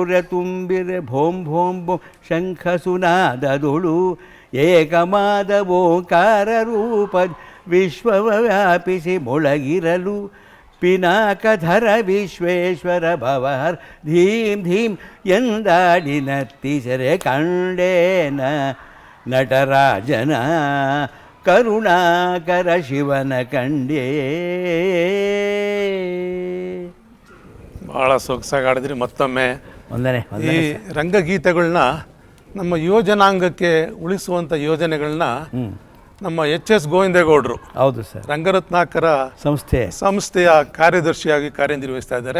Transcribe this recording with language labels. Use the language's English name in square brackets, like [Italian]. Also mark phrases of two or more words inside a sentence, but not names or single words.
[Kannada] ತುಂಬಿರೆ ಭೋಂ ಭೋಂ ಭೋಂ ಶಂಖ ಸುನಾದದುಳು ಏಕಮಾದ ಓಂಕಾರ ರೂಪ ವಿಶ್ವವ ವ್ಯಾಪಿಸಿ ಮೊಳಗಿರಲು ಪಿನಾಕಧರ ವಿಶ್ವೇಶ್ವರ ಭವಹರ್ ಧೀಂ ಧೀಂ ಎಂದಾಡಿ ನರ್ತಿಸರೆ ಕಂಡೇನ ನಟರಾಜನ ಕರುಣಾಕರ ಶಿವನ ಕಂಡೇ. ಭಾಳ ಸೊಗಸಾಗಾಡಿದ್ರಿ. ಮತ್ತೊಮ್ಮೆ ಒಂದನೇ ಈ ರಂಗಗೀತೆಗಳನ್ನ ನಮ್ಮ ಯೋಜನಾಂಗಕ್ಕೆ ಉಳಿಸುವಂಥ ಯೋಜನೆಗಳನ್ನ ನಮ್ಮ ಎಚ್ ಎಸ್ ಗೋವಿಂದೇಗೌಡರು, ಹೌದು ಸರ್, ರಂಗರತ್ನಾಕರ ಸಂಸ್ಥೆಯ ಕಾರ್ಯದರ್ಶಿಯಾಗಿ ಕಾರ್ಯನಿರ್ವಹಿಸ್ತಾ ಇದ್ದಾರೆ.